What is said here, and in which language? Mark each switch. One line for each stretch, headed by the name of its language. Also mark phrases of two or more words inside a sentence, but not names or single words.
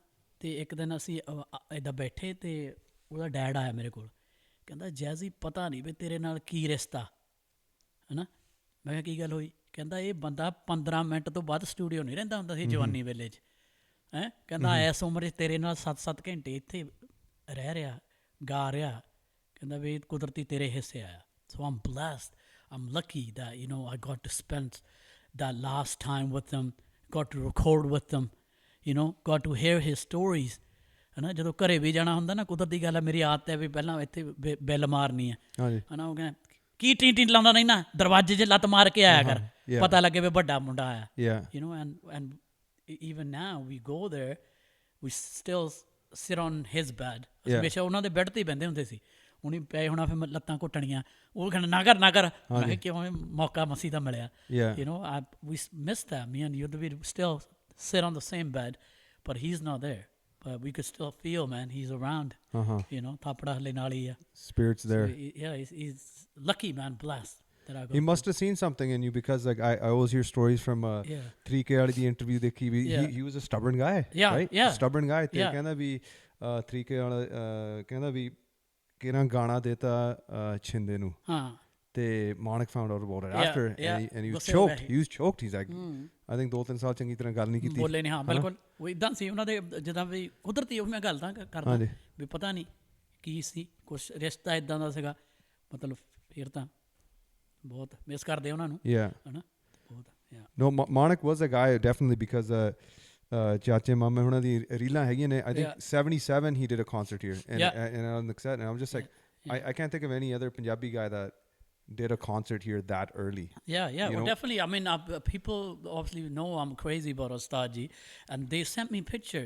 Punjabi: ਅਤੇ ਇੱਕ ਦਿਨ ਅਸੀਂ ਇੱਦਾਂ ਬੈਠੇ, ਅਤੇ ਉਹਦਾ ਡੈਡ ਆਇਆ ਮੇਰੇ ਕੋਲ, ਕਹਿੰਦਾ ਜੈਜ਼ੀ ਪਤਾ ਨਹੀਂ ਵੀ ਤੇਰੇ ਨਾਲ ਕੀ ਰਿਸ਼ਤਾ, ਹੈ ਨਾ। ਮੈਂ ਕਿਹਾ ਕੀ ਗੱਲ ਹੋਈ? ਕਹਿੰਦਾ ਇਹ ਬੰਦਾ 15 ਮਿੰਟ ਤੋਂ ਵੱਧ ਸਟੂਡੀਓ ਨਹੀਂ ਰਹਿੰਦਾ ਹੁੰਦਾ ਸੀ ਜਵਾਨੀ ਵੇਲੇ 'ਚ, ਹੈਂ। ਕਹਿੰਦਾ ਇਸ ਉਮਰ 'ਚ ਤੇਰੇ ਨਾਲ 7-7 ਘੰਟੇ ਇੱਥੇ ਰਹਿ ਰਿਹਾ, ਗਾ ਰਿਹਾ, ਕਹਿੰਦਾ ਵੀ ਕੁਦਰਤੀ ਤੇਰੇ ਹਿੱਸੇ ਆਇਆ।
English: So I'm blessed, I'm lucky that I got to spend that last time with them, got to record with them, got to hear his stories,
Punjabi: ਹੈ ਨਾ। ਜਦੋਂ ਘਰੇ ਵੀ ਜਾਣਾ ਹੁੰਦਾ ਨਾ, ਕੁਦਰਤੀ ਗੱਲ ਹੈ, ਮੇਰੀ ਆਦਤ ਹੈ ਵੀ ਪਹਿਲਾਂ ਇੱਥੇ ਬੈਲ ਮਾਰਨੀ ਹੈ ਨਾ। ਉਹ ਕਹਿੰਦਾ ਕੀ ਟੀ ਲਾਉਂਦਾ ਨਹੀਂ ਨਾ, ਦਰਵਾਜ਼ੇ 'ਚ ਲੱਤ ਮਾਰ ਕੇ ਆਇਆ ਕਰ, ਪਤਾ ਲੱਗੇ ਵੀ ਵੱਡਾ ਮੁੰਡਾ ਆਇਆ।
English: And even now we go there, we still sit on his bed.
Punjabi: ਹਮੇਸ਼ਾ ਉਹਨਾਂ ਦੇ ਬੈੱਡ 'ਤੇ ਹੀ ਬਹਿੰਦੇ ਹੁੰਦੇ ਸੀ, ਉਹਨੇ ਪਏ ਹੋਣਾ, ਫਿਰ ਲੱਤਾਂ ਘੁੱਟਣੀਆਂ, ਉਹ ਕਹਿੰਦਾ ਨਾ ਕਰ। ਮੈਂ ਕਿਹਾ ਕਿਉਂ, ਮੌਕਾ ਮਸੀ ਦਾ ਮਿਲਿਆ।
English: We miss that, me and you, we still sit on the same bed, but he's not there, but we could still feel, man, he's around.
Punjabi: ਥਾਪੜਾ ਹਲੇ ਨਾਲ ਹੀ ਆ,
English: spirits there. He's lucky, man, blessed. He must have seen something in you, because like I always hear stories from 3K
Punjabi: ਵਾਲੀ ਦੀ
English: interview
Punjabi: ਦੇਖੀ ਵੀ,
English: he was a stubborn guy, right? Stubborn guy,
Punjabi: ਤੇ ਕਹਿੰਦਾ ਵੀ 3K ਵਾਲਾ ਕਹਿੰਦਾ ਵੀ ਕਿਹੜਾ ਗਾਣਾ ਦੇਤਾ ਛਿੰਦੇ ਨੂੰ, ਤੇ
English: Manak found out about it after, and he was choked. He's like, I think
Punjabi: 2-3 ਸਾਲ ਚੰਗੀ ਤਰ੍ਹਾਂ ਗੱਲ ਨਹੀਂ ਕੀਤੀ, ਬੋਲੇ ਨਹੀਂ। ਹਾਂ ਬਿਲਕੁਲ, ਉਹ ਇੱਦਾਂ ਸੀ ਉਹਨਾਂ ਦੇ, ਜਿੱਦਾਂ ਵੀ ਕੁਦਰਤੀ ਉਹ ਮੈਂ ਗੱਲ ਤਾਂ ਕਰਦਾ ਵੀ ਪਤਾ ਨਹੀਂ ਕੀ ਸੀ, ਕੁਛ ਰਿਸ਼ਤਾ ਇੱਦਾਂ ਦਾ ਸੀਗਾ, ਮਤਲਬ ਫਿਰ ਤਾਂ ਬਹੁਤ ਮਿਸ ਕਰਦੇ ਉਹਨਾਂ ਨੂੰ, ਹੈ ਨਾ, ਬਹੁਤ।
English: Yeah. No, Manak was a guy definitely because
Punjabi: ਚਾਚੇ ਮਾਮੇ ਹੋਣਾ ਦੀ ਰੀਲਾਂ ਹੈਗੀਆਂ ਨੇ.
English: I think Yeah. 77 he did a concert here and Yeah. and on the set, and I'm just like Yeah. I can't think of any other Punjabi guy that did a concert here that early. Yeah, You know? definitely. I mean, people obviously know I'm crazy about Ustad ji, and they sent me pictures.